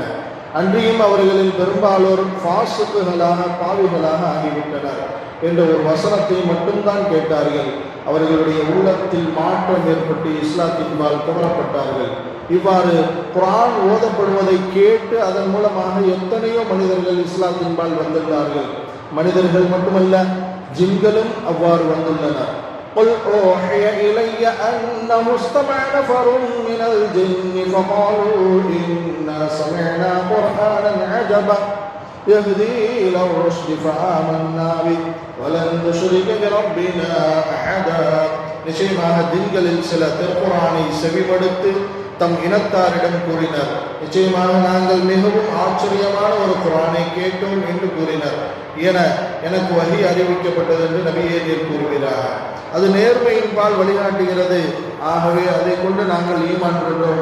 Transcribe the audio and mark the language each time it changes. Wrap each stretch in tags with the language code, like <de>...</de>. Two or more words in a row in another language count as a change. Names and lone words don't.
<ta>அன்றியும் அவர்களில் பெரும்பாலோர் ஃபாஸிக்குகளாக பாவிகளாக ஆகிவிட்டனர் என்ற ஒரு வசனத்தை மட்டும்தான் கேட்டார்கள். அவர்களுடைய உள்ளத்தில் மாற்றம் ஏற்பட்டு இஸ்லாத்தின்பால் கவரப்பட்டார்கள். இவ்வாறு குர்ஆன் ஓதப்படுவதை கேட்டு அதன் மூலமாக எத்தனையோ மனிதர்கள் இஸ்லாத்தின்பால் வந்துள்ளார்கள். மனிதர்கள் மட்டுமல்ல, ஜின்களும் அவ்வாறு வந்துள்ளனர்.</ta> <ar>قل أوحي إلي أنه استمع نفر من الجن فقالوا إنا سمعنا قرآنا عجبا يهدي إلى الرشد فآمنا به ولن نشرك بربنا أحدا.</ar> <ta>நிச்சயமாக ஜின்களில் சில திருக்குர்ஆனை செவிமடுத்து தம் இனத்தாரிடம் கூறினர், நிச்சயமாக நாங்கள் மிகவும் ஆச்சரியமான ஒரு குர்ஆனை கேட்டோம் என்று கூறினர் என எனக்கு வஹி அறிவிக்கப்பட்டது என்று நபியே நீர் கூறுகிறார். அது நேர்மையின்பால் வழிகாட்டுகிறது. ஆகவே அதை கொண்டு நாங்கள் ஈமான் கொண்டோம்.</ta>